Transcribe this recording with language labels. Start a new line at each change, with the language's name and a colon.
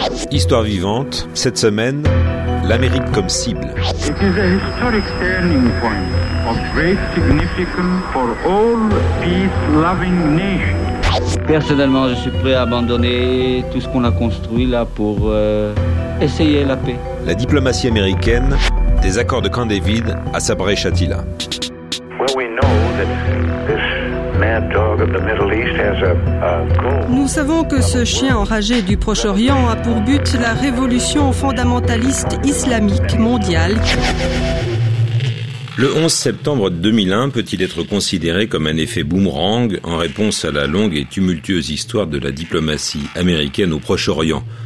French: Histoire vivante, cette semaine, l'Amérique comme cible.
English: It is a historic turning point of great significance for all peace-loving nations.
French: Personnellement, je suis prêt à abandonner tout ce qu'on a construit là pour essayer la paix. La diplomatie américaine, des accords de Camp David à Sabra-e-Shatila.
English: Well, we know that this mad dog of the Middle East has a goal.
French: Nous savons que ce chien enragé du Proche-Orient a pour but la révolution fondamentaliste islamique mondiale. Le 11 septembre 2001 peut-il être considéré comme un effet boomerang en réponse à la longue et tumultueuse histoire de la diplomatie américaine au Proche-Orient?